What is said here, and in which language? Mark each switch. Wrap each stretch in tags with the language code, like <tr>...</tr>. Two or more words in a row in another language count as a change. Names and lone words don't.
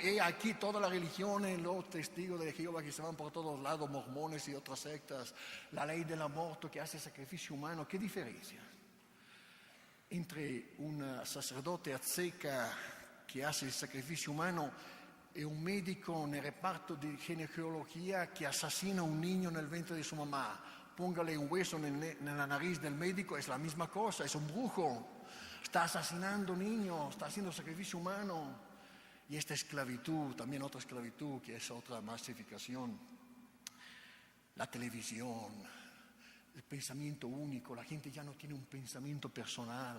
<es>Y aquí toda la religión, los testigos de Jehová que se van por todos lados, mormones y otras sectas, la ley del aborto que hace sacrificio humano. ¿Qué diferencia entre un sacerdote azteca que hace el sacrificio humano e un médico</es> <it>nel reparto di ginecologia che assassina</it> <es>un niño</es> <it>nel ventre di sua mamma?</it> <es>Póngale un hueso nella nariz del médico, es la misma cosa, es un brujo. Está asesinando niños, está haciendo sacrificio humano. Y esta esclavitud, también otra esclavitud, que es otra masificación. La televisión, el pensamiento único, la gente ya no tiene un pensamiento personal.</es>